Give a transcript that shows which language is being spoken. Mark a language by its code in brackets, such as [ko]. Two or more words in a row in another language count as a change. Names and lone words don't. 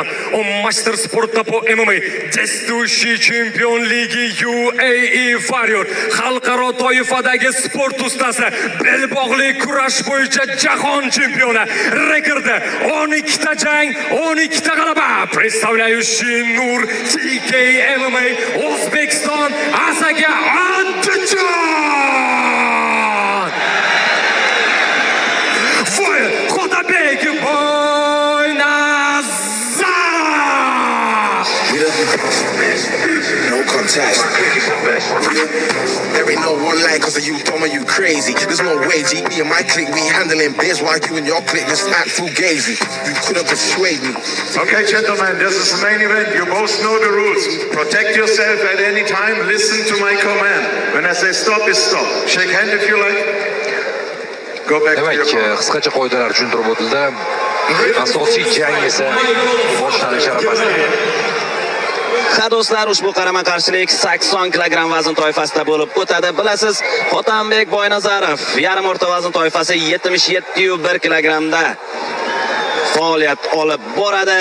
[ru] Он мастер спорта по ММА, действующий чемпион лиги UAE Warrior, [uz] xalqaro toifadagi sport ustasi, belbog'li kurash bo'yicha jahon чемпиона. Rekordi 12 ta jang, 12 ta g'alaba. [ru] Представляющий Nur TK MMA, O'zbekiston, Asaga Andijon. Khotabek Boynazarov. [en] No contest. There ain't no one line cause of you dumb and you crazy. There's no way, G. Me and my clique, we handling biz while you and your clique just act fugazi. You couldn't persuade me. Okay, gentlemen, this is the main event. You both know the rules. Protect yourself at any time. Listen to my command. When I say stop, is stop. Shake hand if you like. [uz] Demak, qisqacha qoidalar tushuntirib o'tildi. Asosiy jang esa boshlanish arafasida. Ha do'stlar, ushbu qarama-qarshilik 80 kilogramm vazn toifasida bo'lib o'tadi. Bilasiz, Xotanbek Boynazarov yarim o'rta vazn toifasi 77,1 kilogrammda faoliyat olib boradi.